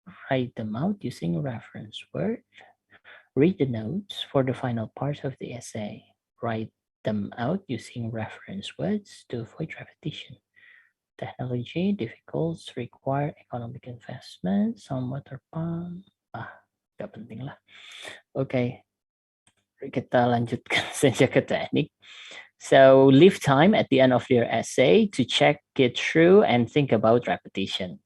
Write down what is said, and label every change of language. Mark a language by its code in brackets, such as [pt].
[en] Write them out using reference word. Read the notes for the final part of the essay. Write them out using reference words to avoid repetition. Technology difficulties require economic investment. Some water pump. [id] Gak penting lah. Oke, kita lanjutkan saja ke teknik. [en] So leave time at the end of your essay to check it through and think about repetition.